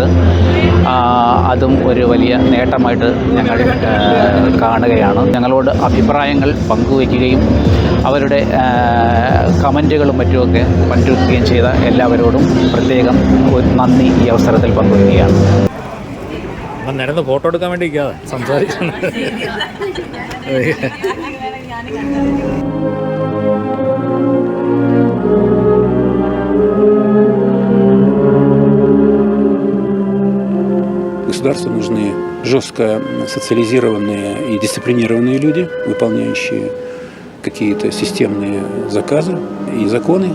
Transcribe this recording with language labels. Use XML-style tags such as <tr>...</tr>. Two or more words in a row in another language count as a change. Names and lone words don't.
<ml>അതും ഒരു വലിയ നേട്ടമായിട്ട് ഞങ്ങൾ കാണുകയാണ്. ഞങ്ങളോട് അഭിപ്രായങ്ങൾ പങ്കുവയ്ക്കുകയും അവരുടെ കമൻറ്റുകളും മറ്റുമൊക്കെ പങ്കുവയ്ക്കുകയും ചെയ്ത എല്ലാവരോടും പ്രത്യേകം ഒരു നന്ദി ഈ അവസരത്തിൽ പങ്കുവയ്ക്കുകയാണ്. നേരത്തെ ഫോട്ടോ എടുക്കാൻ വേണ്ടി സംസാരിക്കുന്നു.</ml> <ru>Государству нужны жестко социализированные и дисциплинированные люди, выполняющие какие-то системные заказы и законы.</ru>